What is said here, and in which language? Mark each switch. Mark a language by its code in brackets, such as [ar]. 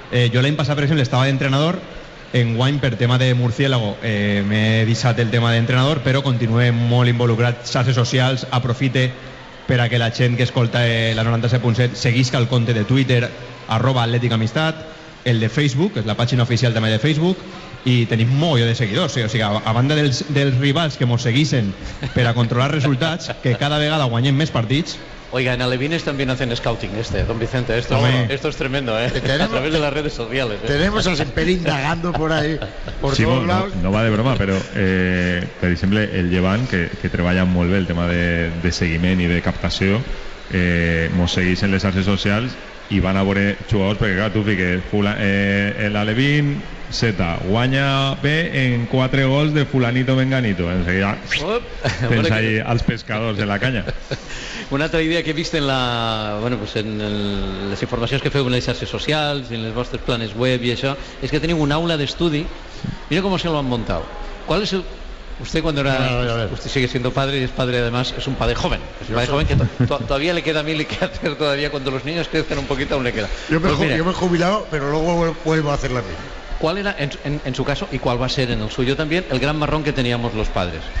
[ca] Jo l'any passat, per exemple, estava d'entrenador, enguany per tema de Murciélago m'he deixat el tema d'entrenador, però continuo molt involucrat, xarxes socials, aprofite per a que la gent que escolta la 97.7 seguisca el compte de Twitter @atleticamistat, el de Facebook, que és la pàgina oficial també de Facebook, i tenim molt de seguidors, o sigui, a banda dels rivals que mos seguissin per a controlar resultats, que cada vegada guanyem més partits. [es] Oiga, en Alevines también hacen scouting don Vicente, esto es tremendo, a través de las redes sociales. Tenemos a Semper indagando por ahí, por Ximo, todos lados. No va de broma, pero por ejemplo, [ca] el Llevant, que treballa molt bé el tema de seguiment i de captació, mos seguís en les xarxes socials i van a veure jugadors, perquè clar, tu fiques el Alevín Z guanya B en 4 gols de fulanito menganito, enseguida tens ahí als pescadors de la canya. Una altra idea que he vist en la, bueno, pues en les informacions que feu en les xarxes socials, en els vostres planes web i això, és que teniu una aula d'estudi. Mira com se lo han montat. [es] ¿Cuál es el usted cuando era usted sigue siendo padre y es padre además, es un padre joven, es un padre joven que todavía le queda mil y que hacer todavía cuando los niños crezcan un poquito aún le queda. Yo me he jubilado, pero luego vuelvo a hacer la misma. ¿Cuál era en su caso y cuál va a ser en el suyo también el gran marrón que teníamos los padres?